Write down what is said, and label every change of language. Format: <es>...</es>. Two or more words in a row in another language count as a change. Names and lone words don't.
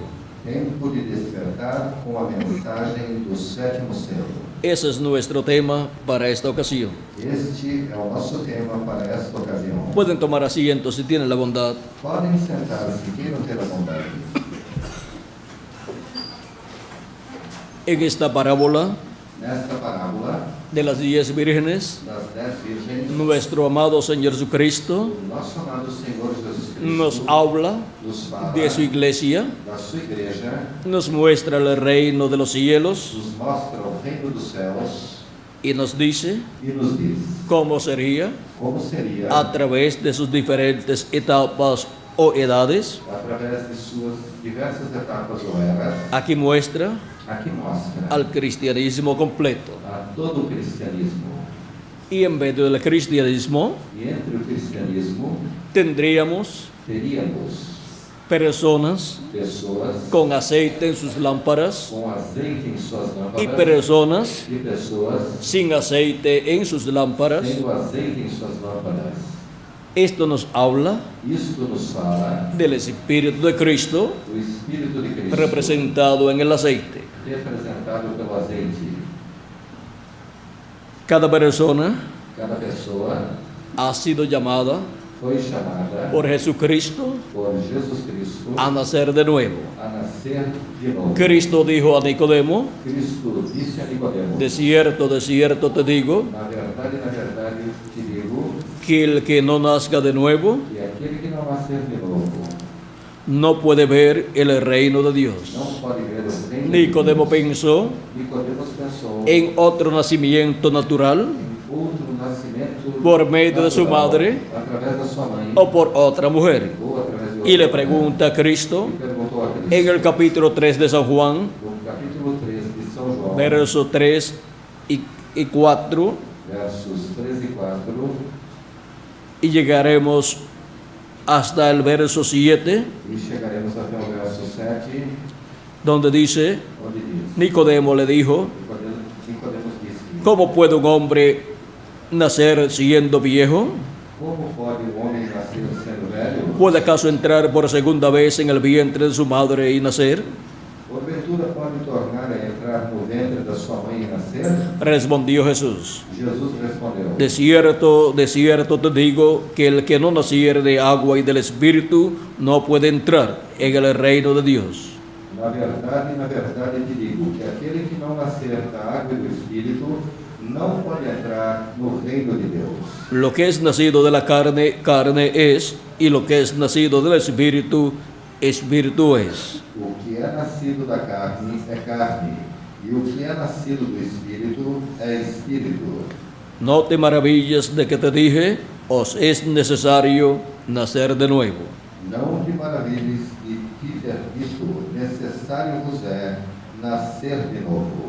<pt>Tempo de despertar com a mensagem do sétimo selo.</pt> <es>Ese es nuestro tema para esta ocasión.</es> <pt>Este é o nosso tema para esta ocasião.</pt> <es>Pueden tomar asiento si tienen la bondad.</es> <pt>Podem sentar-se, queiram ter a bondade.</pt> <es>En esta parábola</es> <pt>Nesta parábola</pt> <es>de las 10 vírgenes,</es> <pt>das 10 virgens,</pt> <es>nuestro amado Señor Jesucristo</es> <pt>o nosso amado Senhor Jesus Cristo</pt> <es>nos habla</es> <pt>nos fala</pt> <es>de su iglesia,</es> <pt>da sua igreja,</pt> <es>nos muestra el reino de los cielos</es> <pt>nos mostra o reino dos céus</pt> <es>y nos dice</es> <pt>e nos diz</pt> <es>cómo sería</es> <pt>como seria,</pt> <es>a través de sus diferentes etapas o edades.</es> <pt>através de suas diversas etapas ou eras.</pt> <es>Aquí muestra</es> <pt>Aqui mostra</pt> <es>al cristianismo completo.</es> <pt>a todo o cristianismo.</pt> <es>Y en medio del cristianismo</es> <pt>E entre o cristianismo</pt> <es>tendríamos</es> <pt>teríamos</pt> <es>personas</es> <pt>pessoas</pt> <es>con aceite en sus lámparas</es> <pt>com azeite em suas</pt> <es>y</es> <pt>lâmpadas</pt> <es>personas</es> <pt>e pessoas</pt> <es>sin aceite en sus lámparas.</es> <pt>tendo azeite em suas lâmpadas.</pt> <es>Esto nos habla</es> <pt>Isto nos fala</pt> <es>del Espíritu de Cristo</es> <pt>do Espírito de Cristo</pt> <es>representado en el aceite.</es> <pt>representado pelo azeite.</pt> <es>Cada persona</es> <pt>Cada pessoa</pt> <es>ha sido llamada</es> <pt>foi chamada</pt> <es>por Jesucristo</es> <pt>por Jesus Cristo</pt> <es>a nacer de nuevo.</es> <pt>a nascer de novo.</pt> <es>Cristo dijo a Nicodemo,</es> <pt>Cristo disse a Nicodemo:</pt> <es>de cierto te digo,</es> <pt>na verdade te digo</pt> <es>que el que no nazca de nuevo</es> <pt>que aquele que não nascer de novo</pt> <es>no puede ver el reino de Dios.</es> <pt>não pode ver o reino.</pt> <es>Nicodemo pensó</es> <pt>Nicodemos pensou</pt> <es>en otro nacimiento natural</es> <pt>em outro nascimento</pt> <es>por medio de su</es> <pt>natural,</pt> <es>madre</es> <pt>através da sua mãe</pt> <es>o por otra mujer.</es> <pt>ou através de outra</pt> <es>Y le</es> <pt>mulher.</pt> <es>pregunta a Cristo</es> <pt>E perguntou a Cristo</pt> <es>en el capítulo 3 de San Juan,</es> <pt>no capítulo 3 de São João,</pt> <es>versos 3 y 4,</es> <pt>versos 3 e 4,</pt> <es>y llegaremos hasta el verso 7,</es> <pt>e chegaremos até o verso 7,</pt> <es>donde dice,</es> <pt>onde diz:</pt> <es>Nicodemo le dijo,</es> <pt>Nicodemos disse:</pt> <es>¿cómo puede un hombre nacer siendo viejo?</es> <pt>Como pode um homem nascer sendo velho?</pt> <es>¿Puede acaso entrar por segunda vez en el vientre de su madre y nacer?</es> <pt>Porventura pode tornar a entrar no ventre da sua mãe e nascer?</pt> <es>Respondió Jesús,</es> <pt>Jesus respondeu:</pt> <es>de cierto te digo que el que no naciere de agua y del Espíritu no puede entrar en el reino de Dios.</es> <pt>na verdade te digo que aquele que não nascer da água e do Espírito não pode entrar no reino de Deus.</pt> <es>Lo que es nacido de la carne, carne es, y lo que es nacido del Espíritu, Espíritu es.</es> <pt>O que é nascido da carne é carne, e o que é nascido do Espírito é Espírito.</pt> <es>No te maravilles de que te dije, os es necesario nacer de nuevo.</es> <pt>Não te maravilhes de te ter dito, necessário vos é nascer de novo.</pt>